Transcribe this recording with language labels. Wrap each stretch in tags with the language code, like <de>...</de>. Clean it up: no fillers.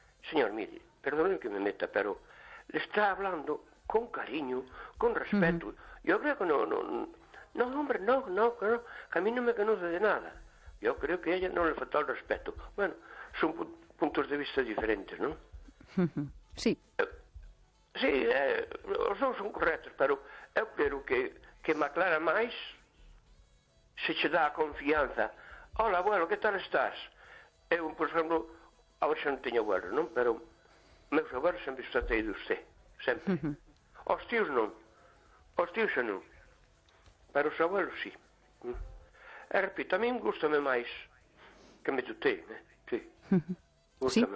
<es>Señor, mire, perdón que me meta, pero le está hablando con cariño, con respeto. Uh-huh. Yo creo que no, hombre, que a mí no me conoce de nada. Yo creo que a ella no le faltó el respeto. Bueno, es un punto. Puntos de vista diferentes, ¿no? Sí.</es> <gl>Sí, os dous son correctos, pero eu quero que me aclara máis se che dá a confianza.</gl> <es>Hola, abuelo, que tal estás?</es> <gl>Eu, por exemplo, agora non teño abuelo, ¿no? Pero meus abuelos sempre está teído usted, sempre. Os tíos non. Os tíos non. Pero os abuelos sí. E repito, a mí gustame máis que me tutei, ¿eh? Sí. Gústame</gl>